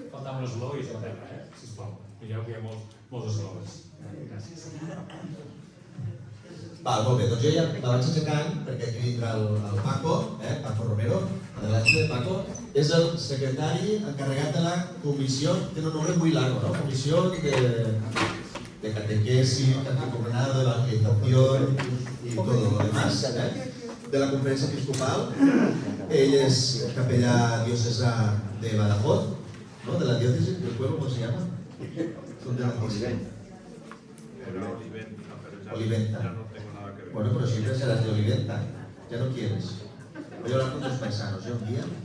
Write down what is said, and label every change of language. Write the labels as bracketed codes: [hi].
[ca] Faltava un eslògis a terra, sisplau. Mireu que hi ha molts eslògis. Gràcies. Val, molt bé, doncs jo ja la vaig aixecant perquè aquí vindrà el Paco, Paco Romero, [es] adelante Paco, [ca] és el secretari encarregat de la comissió, [es] tiene un nombre muy largo, ¿no? Comisión de catequesis, catecumenado, de evangelización y todo lo demás, de la conferencia episcopal. [ca] Ell és capellà diocesà de Badajoz, ¿no? [es] De la diócesis, del pueblo, ¿cómo se llama? Son de la Oliventa. Oliventa. Bueno, pero siempre serás de Oliventa. Ya no quieres. Voy a hablar con tus paisanos, un día.